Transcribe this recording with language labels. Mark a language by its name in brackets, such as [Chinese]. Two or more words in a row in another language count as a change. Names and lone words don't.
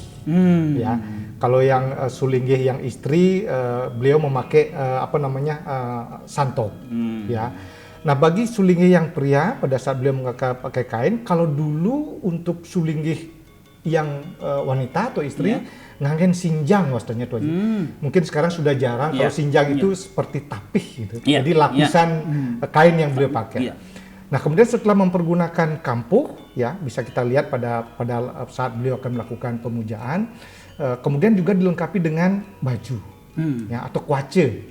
[Indonesian] Ya. Kalau yang sulinggih yang istri, beliau memakai santop, ya. Nah, bagi sulinggih yang pria pada saat beliau pakai kain, kalau dulu untuk sulinggih yang wanita atau istri [Balinese] nganggen sinjang wasdanya [Indonesian] tuh Haji. Mungkin sekarang sudah jarang kalau sinjang itu seperti tapih gitu. Jadi lapisan kain yang beliau pakai. Nah, kemudian setelah mempergunakan kampuh, ya bisa kita lihat pada saat beliau akan melakukan pemujaan, kemudian juga dilengkapi dengan baju, ya atau kuace.